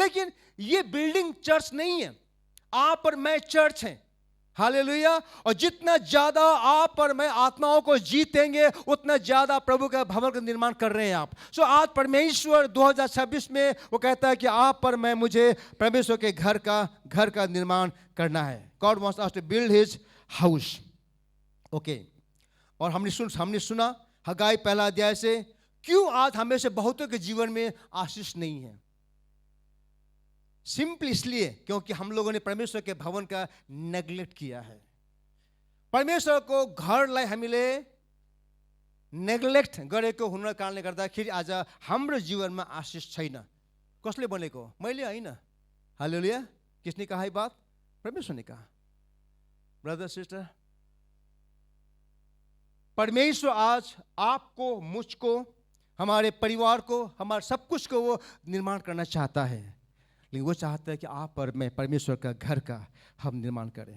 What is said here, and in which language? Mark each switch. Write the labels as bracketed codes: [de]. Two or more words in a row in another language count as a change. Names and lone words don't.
[hi] लेकिन ये बिल्डिंग चर्च नहीं है, आप और मैं चर्च हैं। हालेलुया। और जितना ज्यादा आप और मैं आत्माओं को जीतेंगे, उतना ज्यादा प्रभु का भवन का निर्माण कर रहे हैं आप। सो आज परमेश्वर 2026 में वो कहता है कि आप पर मैं, मुझे परमेश्वर के घर का निर्माण करना है। [en] God wants us to build his house. [hi] ओके, और हमने सुना हगाई 1 अध्याय से, क्यों आज हमें से बहुतों के जीवन में आशीष नहीं है? सिंपल इसलिए क्योंकि हम लोगों ने परमेश्वर के भवन का नेग्लेक्ट किया है। [ne] परमेश्वर को घर लाई हामीले नेग्लेक्ट गरेको हुनको कारणले गर्दाखेरि आज हाम्रो जीवनमा आशिष छैन। कसले भनेको? मैले होइन। हालेलुया। [hi] किसने कहा ये बात? परमेश्वर ने कहा। ब्रदर सिस्टर, परमेश्वर आज आपको, मुझको, हमारे परिवार को, हमारे सब कुछ को वो निर्माण करना चाहता है, लेकिन वो चाहता है कि आप और मैं परमेश्वर का घर का हम निर्माण करें।